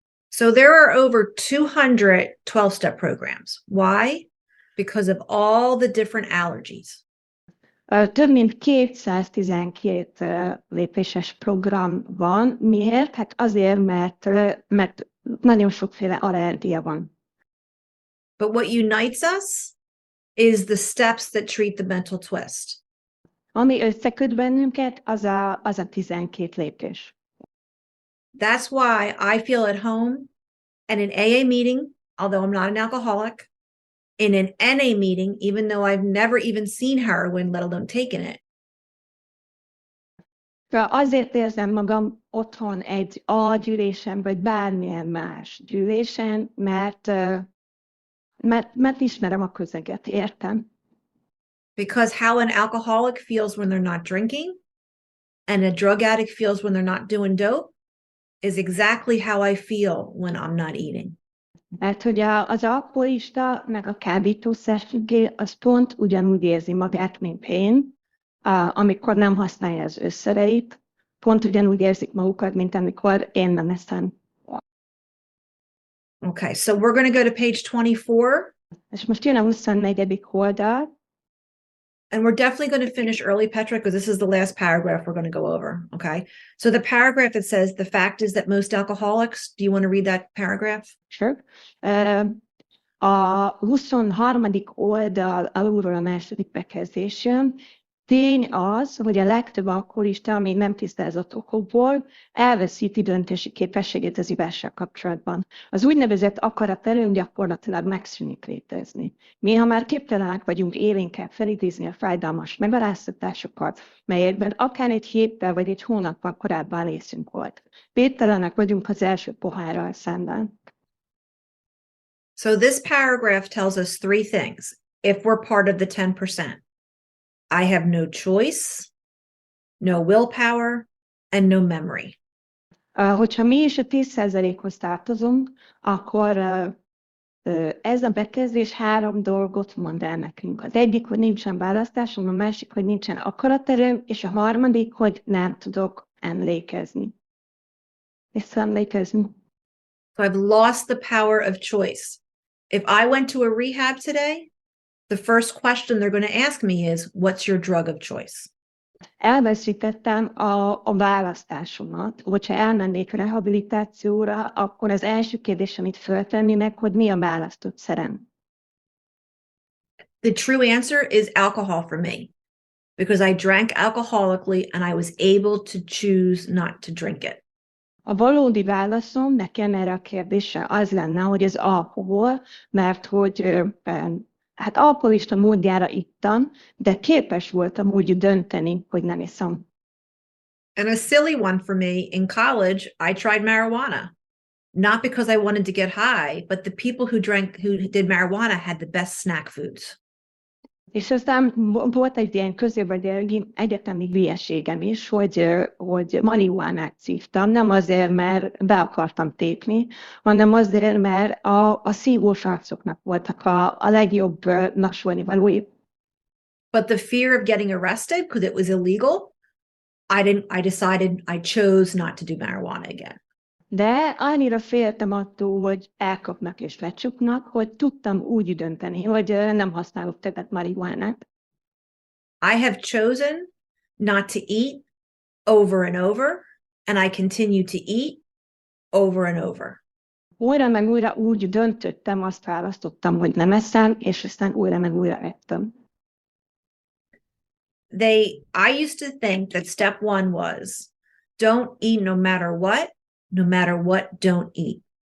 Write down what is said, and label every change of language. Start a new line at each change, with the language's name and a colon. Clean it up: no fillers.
English: So there are over 200 12-step programs. Why? Because of all the different allergies.
Hungarian: Több mint 212 lépéses program van. Miért? Hát azért, mert nagyon sokféle allergia van.
English: But what unites us is the steps that treat the mental twist.
Hungarian: Ami összeköt bennünket, az a 12 lépés.
English: That's why I feel at home at an AA meeting, although I'm not an alcoholic, in an NA meeting, even though I've never even seen heroin, let alone taken it.
Hungarian: Azért érzem magam otthon egy A gyűlésen, vagy bármilyen más gyűlésen, mert ismerem a közeget, értem.
English: Because how an alcoholic feels when they're not drinking and a drug addict feels when they're not doing dope is exactly how I feel when I'm not eating.
Hungarian: Mert hogy az alkoholista, meg a kábítószerfüggő, az pont ugyanúgy érzi magát, mint én, amikor nem használja az összereit, pont ugyanúgy érzik magukat, mint amikor én nem eszem.
English: Okay, so we're going to go to page 24.
Hungarian: És most jön a 24. oldal.
English: And we're definitely going to finish early, Petra, because this is the last paragraph we're going to go over, okay? So the paragraph that says, the fact is that most alcoholics, do you want to read that paragraph? Sure.
Hungarian: A 23. oldal alulról a második bekezdés jön. Tény az, hogy a legtöbb alkoholista, ami nem tisztázott okokból, elveszíti döntési képességét az ivással kapcsolatban. Az úgynevezett akaraterőnk gyakorlatilag megszűnik létezni. Mi, ha már képtelenek vagyunk élénkkel felidézni a fájdalmas megaláztatásokat, melyekben akár egy héttel vagy egy hónappal korábban részünk volt. Képtelenek vagyunk az első pohárral szemben.
English: So this paragraph tells us three things. If we're part of the 10%. I have no choice, no willpower, and no memory.
Hungarian: Hogyha mi is a 10%-hoz tartozunk, akkor Ez a bekezdés 3 dolgot mond el nekünk. Az egyik, hogy nincsen választásom, a másik, hogy nincsen akaraterőm, és a harmadik, hogy nem tudok emlékezni. Visszaemlékezni.
English: So I've lost the power of choice. If I went to a rehab today, the first question they're going to ask me is, what's your drug of choice?
Hungarian: Elveszítettem a választásomat. Hogyha elmennék rehabilitációra, akkor az első kérdés, amit föltennének, hogy mi a választott szerem.
English: The true answer is alcohol for me, because I drank alcoholically and I was able to choose not to drink it.
Hungarian: A valódi válaszom nekem erre a kérdésre az lenne, hogy az alkohol, mert hogy hát alkoholista módjára ittam, de képes voltam úgy dönteni, hogy nem iszom.
English: And a silly one for me, in college, I tried marijuana. Not because I wanted to get high, but the people who did marijuana had the best snack foods.
Hungarian: És aztán volt egy ilyen középvegyelgi egyetemi hülyeségem is, hogy marihuánát szívtam, nem azért, mert be akartam tépni, hanem azért, mert a szívós arcoknak voltak a legjobb nasolni valói.
English: But the fear of getting arrested because it was illegal, I chose not to do marijuana again.
Hungarian: De annyira féltem attól, hogy elkapnak és lecsuknak, hogy tudtam úgy dönteni, hogy nem használok többet marihuánát.
English: I have chosen not to eat over and over, and I continue to eat over and over.
Hungarian: Újra meg újra úgy döntöttem, azt választottam, hogy nem eszem, és aztán újra meg újra ettem.
English: I used to think that step 1 was, don't eat no matter what, don't eat.